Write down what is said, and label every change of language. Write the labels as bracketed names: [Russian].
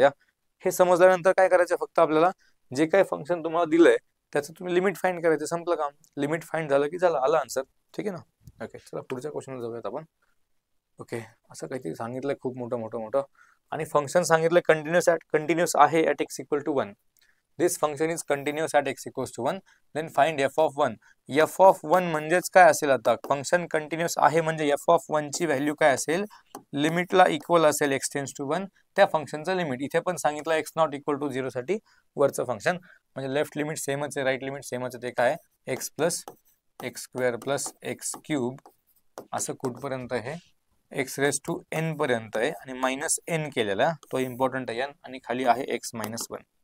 [Marathi] या हे समजल्यानंतर काय करायचं फक्त आपल्याला जे काही फंक्शन तुम्हाला दिलंय त्याचं तुम्ही लिमिट फाइंड करायचं. संपलं काम. लिमिट फाइंड झालं की झालं आलं आन्सर. ठीक आहे ना. ओके चला पुढच्या क्वेश्चनला जाऊयात आपण. ओके असं काहीतरी सांगितलंय खूप मोठं आणि फंक्शन सांगितलंय कंटिन्युअस आहे at x equal to 1. [English] This function is continuous at x equals to 1. Then find f of 1. [Marathi] F of 1 म्हणजेच काय असेल आता फंक्शन कंटिन्युअस आहे म्हणजे एफ ऑफ 1 ची व्हॅल्यू काय असेल लिमिटला इक्वल असेल एक्स टेन्स टू 1 त्या फंक्शनचं लिमिट. इथे पण सांगितलं एक्स नॉट इक्वल टू 0 साठी वरचं फंक्शन म्हणजे लेफ्ट लिमिट सेमच आहे राईट लिमिट सेमच आहे. ते काय x plus x square plus x cube असं कुठपर्यंत आहे एक्स रेस टू एन पर्यंत आहे आणि मायनस एन केलेला तो इम्पॉर्टंट आहे आणि खाली आहे एक्स मायनस 1.